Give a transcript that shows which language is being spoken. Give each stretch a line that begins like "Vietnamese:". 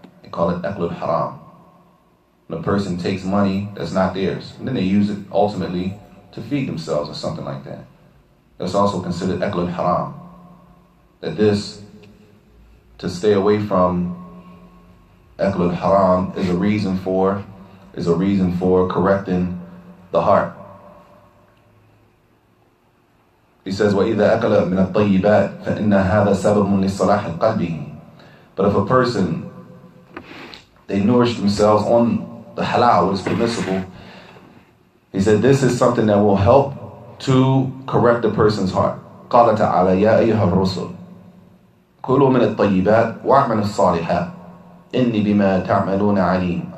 English: They call it akl al-haram. When a person takes money that's not theirs, and then they use it ultimately to feed themselves or something like that. That's also considered akl al-haram. That this, to stay away from akl al-haram is a reason for correcting the heart. He says,
Arabic: وَإِذَا أَكَلَ مِنَ الطَّيِّبَاتِ فَإِنَّ هَذَا سَبَبٌ لِصَلَاحِ قَلْبِهِ.
English: But if a person, they nourish themselves on the halal, what is permissible, he said this is something that will help to correct the person's heart.
Arabic: قَالَ تَعَالَى يَا أَيُّهَا الرُّسُلُ كُلُوا مِنَ الطَّيِّبَاتِ وَاعْمَلُوا الصَّالِحَاتِ إِنِّي بِمَا تَعْمَلُونَ عَلِيمٌ.